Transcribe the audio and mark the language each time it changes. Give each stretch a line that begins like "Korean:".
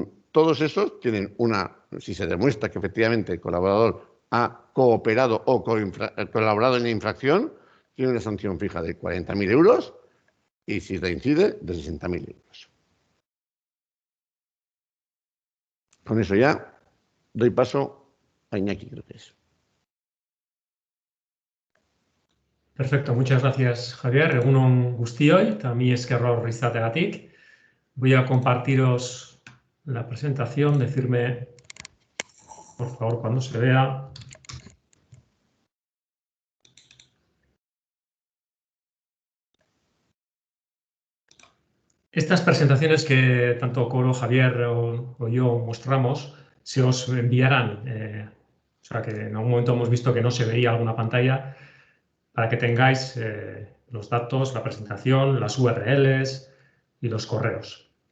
Spanish: Todos esos tienen si se demuestra que efectivamente el colaborador ha cooperado o colaborado en la infracción, tiene una sanción fija de 40.000 euros y si reincide, de 60.000 euros. Con eso ya doy paso a Iñaki, creo que es. Perfecto, muchas gracias, Javier.
Basque: Egun on guztioi, eta mi eskerro izateagatik.
Spanish: Voy a compartiros la presentación, decirme, por favor, cuando se vea. Estas presentaciones que tanto Coro, Javier o yo mostramos se os enviarán, o sea que en algún momento hemos visto que no se veía alguna pantalla, para que tengáis los datos, la presentación, las URLs y los correos.